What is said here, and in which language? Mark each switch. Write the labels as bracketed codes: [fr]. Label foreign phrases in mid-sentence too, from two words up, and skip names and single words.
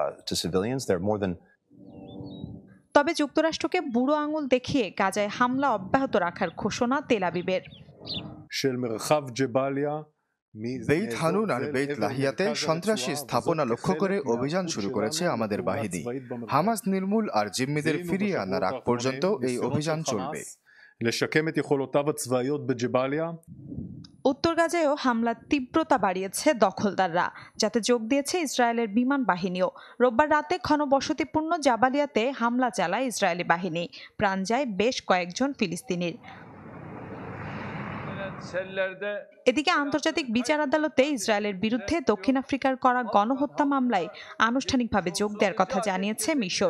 [bn] তবে যুক্তরাষ্ট্রকে বুড়ো আঙুল দেখিয়ে গাজায় হামলা অব্যাহত রাখার ঘোষণা তেল আবিবের। বেইত হানুন আর বেইত লাহিয়াতে সন্ত্রাসী স্থাপনা লক্ষ্য করে অভিযান শুরু করেছে আমাদের বাহিনী। হামাস নির্মূল আর জিম্মিদের ফিরিয়ে আনার আগ পর্যন্ত এই অভিযান চলবে। [he] לשקם את יכולותיו הצבאיות בג'באליה. [bn] উত্তর গাজায়ও হামলার তীব্রতা বাড়িয়েছে দখলদাররা, যাতে যোগ দিয়েছে ইসরায়েলের বিমান বাহিনীও। রোববার রাতে ঘনবসতিপূর্ণ জাবালিয়াতে হামলা চালায় ইসরায়েলি বাহিনী। প্রাণ যায় বেশ কয়েকজন ফিলিস্তিনির। এদিকে আন্তর্জাতিক বিচার আদালতে ইসরায়েলের বিরুদ্ধে দক্ষিণ আফ্রিকার করা গণহত্যা মামলায় আনুষ্ঠানিকভাবে যোগ দেওয়ার কথা জানিয়েছে মিশর।